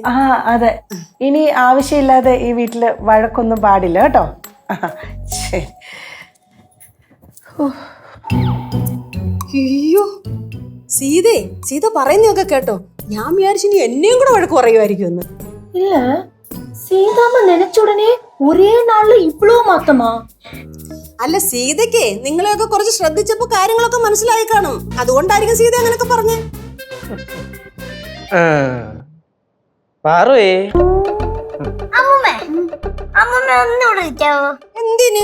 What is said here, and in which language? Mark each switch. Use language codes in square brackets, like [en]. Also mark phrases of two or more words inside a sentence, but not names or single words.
[ml] ആ അതെ. ഇനി ആവശ്യമില്ലാതെ ഈ വീട്ടില് വഴക്കൊന്നും പാടില്ല കേട്ടോ. ശരി. അയ്യോ സീതേ, സീത പറയുന്നൊക്കെ കേട്ടോ. ഞാൻ വിചാരിച്ചു ഇനി എന്നെയും കൂടെ വഴക്ക് പറയുമായിരിക്കും എന്ന്. [ta] இல்ல சீதாമ്മ நினைச்ச உடனே ஒரே நாள்ல இவ்வளவு மாத்தமா? [ml] അല്ല സീതയ്ക്ക് നിങ്ങളെയൊക്കെ കുറച്ച് ശ്രദ്ധിച്ചപ്പോ കാര്യങ്ങളൊക്കെ മനസ്സിലായി കാണും. അതുകൊണ്ടായിരിക്കും സീത അങ്ങനെയൊക്കെ പറഞ്ഞേ. പാറുവേ, അമ്മമ്മേ അമ്മമ്മ ഒന്നുകൂടെ വിളിക്കാവോ? എന്തിന്?